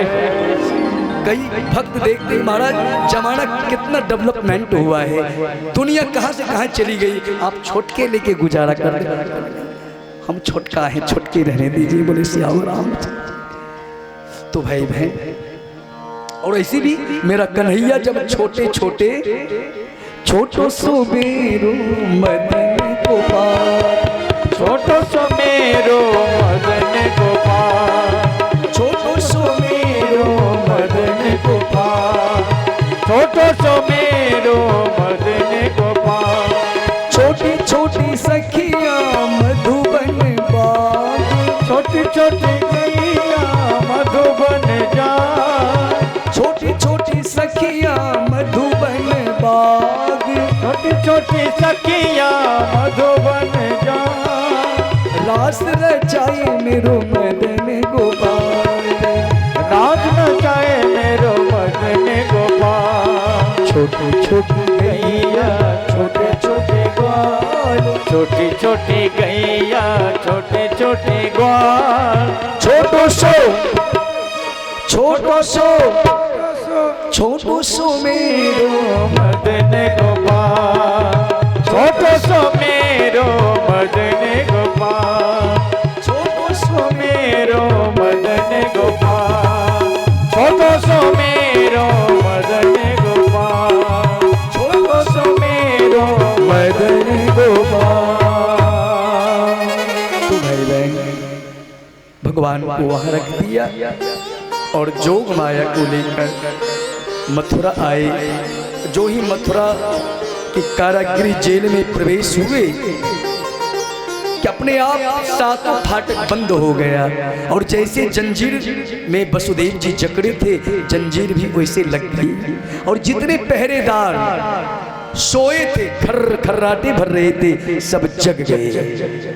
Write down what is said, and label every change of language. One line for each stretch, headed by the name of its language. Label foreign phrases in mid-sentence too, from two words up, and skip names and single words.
Hindi: कई भक्त देखते महाराज जमाना कितना डेवलपमेंट हुआ है, दुनिया कहाँ से कहाँ चली गई, आप छोटके लेके गुजारा कर दे। हम छोटका है, छोटके रहने दीजिए। बोले श्याम राम। तो भाई बहन, और ऐसी भी मेरा कन्हैया जब छोटे छोटे
Braj: छोटो सो मेरो मदन गोपाल, छोटो सो मेरो मदन गोपाल, छोटो सो मेरो मदन गोपाल, छोटो सो मेरो मदन गोपाल। छोटी छोटी सखियां मधुबन बाग, छोटी छोटी गैया मधुबन जा, छोटी छोटी सखियां मधुबन बाग, छोटी छोटी सखिया मधुबन जा। रास रचाए मेरो मदन गोपाल, राज नचाए मेरो मदन गोपाल। छोटी छोटी गैया छोटे छोटे ग्वाल, छोटी छोटी गैया छोटे छोटे ग्वाल। छोटो सो छोटो सो छोटो सो मेरो मदन गोपाल, छोटो सो मेरो मदन गोपाल, छोटो सो मेरो मदन गोपाल, छोटो सो मेरो मदन गोपाल, छोटो सो मेरो मदन गोपाल।
Hindi: तो भाई बहन भगवान को वहां रख दिया और जोग माया को लेकर मथुरा आए। जो ही मथुरा के कारागृह जेल में प्रवेश हुए कि अपने आप सातों फाटक बंद हो गया, और जैसे जंजीर में वसुदेव जी जकड़े थे जंजीर भी वैसे लग गई, और जितने पहरेदार सोए थे खर्राटे भर रहे थे सब जग गए।